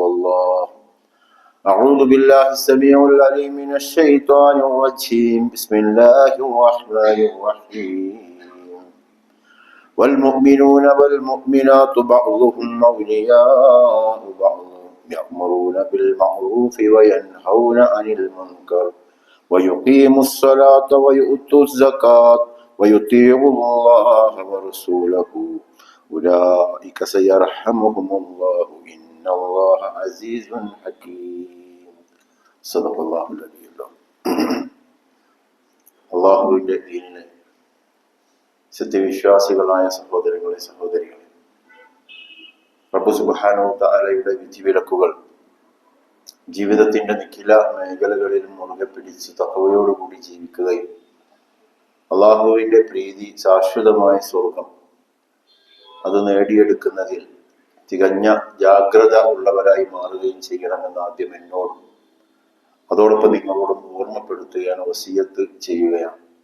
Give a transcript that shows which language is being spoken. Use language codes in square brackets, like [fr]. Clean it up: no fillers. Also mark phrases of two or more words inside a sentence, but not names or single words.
[ar] الله أعوذ بالله السميع العليم من الشيطان الرجيم بسم الله الرحمن الرحيم والمؤمنون والمؤمنات بعضهم أولياء بعض يأمرون بالمعروف وينهون عن المنكر ويقيموا الصلاة ويؤتوا الزكاة ويطيعوا الله ورسوله أولئك سيرحمهم الله إن الله عزيز حكيم صدق الله العلي العظيم [ml] അള്ളാഹുവിൻ്റെ ദീനിനെ സത്യവിശ്വാസികളായ സഹോദരങ്ങളെ സഹോദരികളെ, റബ്ബ് സുബ്ഹാനഹു തആലയുടെ വിധിവിലക്കുകൾ ജീവിതത്തിന്റെ നിഖില മേഖലകളിലും മുറുകെ പിടിച്ച് തഖ്വയോടുകൂടി ജീവിക്കുകയും അള്ളാഹുവിന്റെ പ്രീതി, ശാശ്വതമായ സ്വർഗം അത് നേടിയെടുക്കുന്നതിൽ തികഞ്ഞ ജാഗ്രത ഉള്ളവരായി മാറുകയും ചെയ്യണമെന്ന് ആദ്യം എന്നോടും അതോടൊപ്പം നിങ്ങളോടും ഓർമ്മപ്പെടുത്തുകയാണ്, വസിയത്ത് ചെയ്യുകയാണ്.